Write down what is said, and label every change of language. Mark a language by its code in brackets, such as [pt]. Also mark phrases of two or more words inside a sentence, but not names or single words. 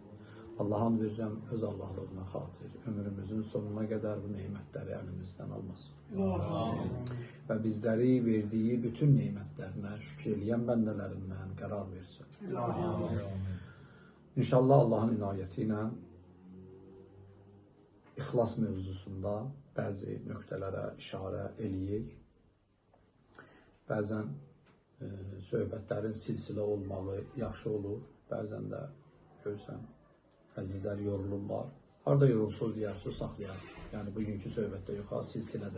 [tr] Allah'ın verirəm öz Allah'lığına xatir ömrümüzün sonuna kadar bu nimetleri elimizden almasın. Amin. Ve bizleri verdiği bütün nimetlerine şükreleyen bendelerinden karar versin. Amin. İnşallah Allah'ın inayetiyle İhlas mevzusunda [az] bazı nöqtələrə işarə eləyik. Bəzən söhbətlərin silsilə olmağı yaxşı olur. Bəzən də görürsən, əzizlər yorulurlar. Harada yorulsuz deyərsiniz, saxlayar. Yəni bugünkü söhbətdə yox, ha, silsilədə.